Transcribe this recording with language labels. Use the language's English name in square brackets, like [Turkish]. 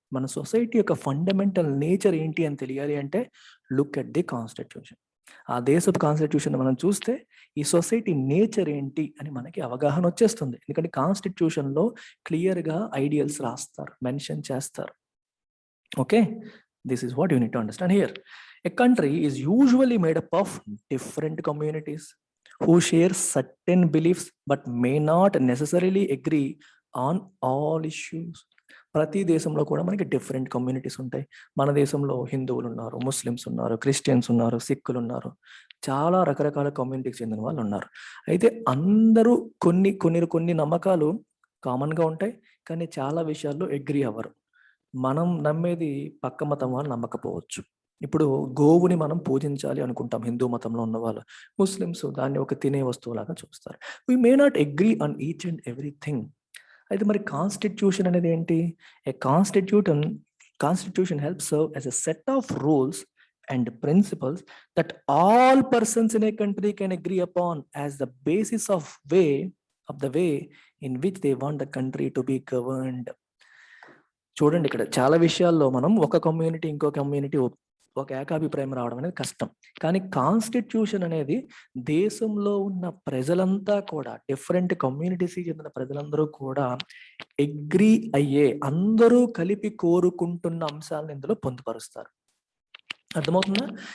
[Telugu] మన సొసైటీ యొక్క fundamental nature ఏంటి అని తెలియాలి అంటే [English] Look at the constitution. [Telugu] ఆ దేశపు కాన్స్టిట్యూషన్ మనం చూస్తే ఈ సొసైటీ నేచర్ ఏంటి అని మనకి అవగాహన వచ్చేస్తుంది. ఎందుకంటే కాన్స్టిట్యూషన్ లో క్లియర్ గా ఐడియల్స్ రాస్తారు, మెన్షన్ చేస్తారు. [English] Okay, this is what you need to understand here. A country is usually made up of different communities who share certain beliefs but may not necessarily agree on all issues. [Telugu] ప్రతి దేశంలో కూడా మనకి different communities ఉంటాయి. మన దేశంలో హిందువులు ఉన్నారు, Muslims ఉన్నారు, క్రిస్టియన్స్ ఉన్నారు, సిక్కులు ఉన్నారు, చాలా రకరకాల కమ్యూనిటీకి చెందిన వాళ్ళు ఉన్నారు. అయితే అందరూ కొన్ని కొన్ని కొన్ని నమ్మకాలు కామన్గా ఉంటాయి, కానీ చాలా విషయాల్లో అగ్రి అవ్వరు. మనం నమ్మేది పక్క మతం వాళ్ళు నమ్మకపోవచ్చు. ఇప్పుడు గోవుని మనం పూజించాలి అనుకుంటాం హిందూ మతంలో ఉన్న వాళ్ళు, ముస్లిమ్స్ దాన్ని ఒక తినే వస్తువులాగా చూస్తారు. [English] We may not agree on each and everything. [Telugu] అయితే మరి కాన్స్టిట్యూషన్ అనేది ఏంటి? [English] A constitution helps serve as a set of rules and principles that all persons in a country can agree upon as the basis of the way in which they want the country to be governed. [Telugu] చూడండి, ఇక్కడ చాలా విషయాల్లో మనం ఒక community ఇంకో community ఒక ఏకాభిప్రాయం రావడం అనేది కష్టం. కానీ కాన్స్టిట్యూషన్ అనేది దేశంలో ఉన్న ప్రజలంతా కూడా, డిఫరెంట్ కమ్యూనిటీస్కి చెందిన ప్రజలందరూ కూడా అగ్రీ అయ్యే, అందరూ కలిపి కోరుకుంటున్న అంశాలను ఇందులో పొందుపరుస్తారు. అర్థమవుతుందా?